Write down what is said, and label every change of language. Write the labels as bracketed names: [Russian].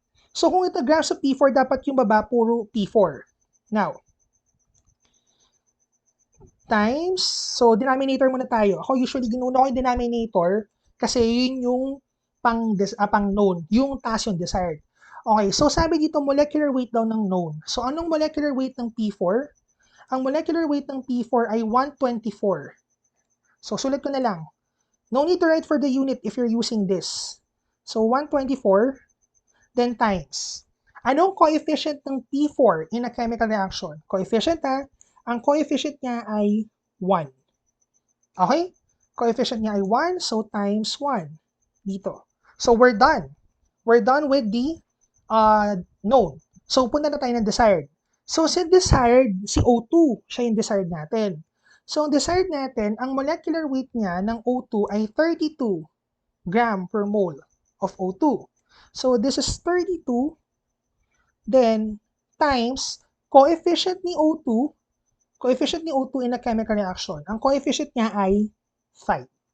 [Filipino] So, kung ito grams of P4, dapat yung baba puro P4. Now, times, so denominator muna tayo. Ako usually ginuna ko yung denominator kasi yun yung pang known, yung taas yung desired. Okay, so sabi dito molecular weight daw ng known. So, anong molecular weight ng P4? Ang molecular weight ng P4 ay 124. So, sulit ko na lang. [English] No need to write for the unit if you're using this. So, 124, then times. [Filipino] Anong coefficient ng P4 [English] in a chemical reaction? [Filipino] Coefficient ha? Ang coefficient niya ay 1. [English] Okay? [Filipino] Coefficient niya ay 1, [English] so times 1. Dito. So, we're done. We're done with the known. [Filipino] So, punta na tayo ng desired. So, si desired, si O2, siya yung desired natin. So, ang desired natin, ang molecular weight niya ng O2 ay 32 gram per mole of O2. [English] So, this is 32, then, times, coefficient ni O2 in a chemical reaction. [Filipino] Ang coefficient niya ay 5.